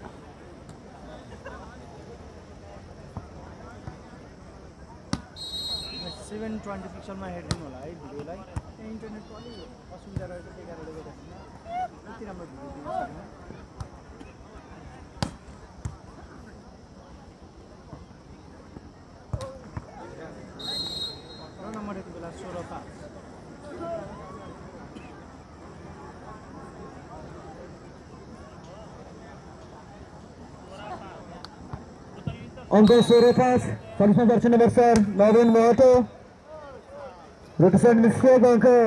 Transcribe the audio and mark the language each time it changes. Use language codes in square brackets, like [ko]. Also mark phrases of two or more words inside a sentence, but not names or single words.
[ne] 720 पिक्सलमा हेरिदिनु होला है भिडियोलाई इन्टरनेटको अलिक असुविधा रहेको त्यही कारणले गर्दाखेरि यति राम्रो भिडियो दिन सक्दैन र नम्बर यति बेला 16-5 अंक 16-5 सर्विस दर्शन नंबर 4 नवीन महतो [en] rotation mistake [ne] अंक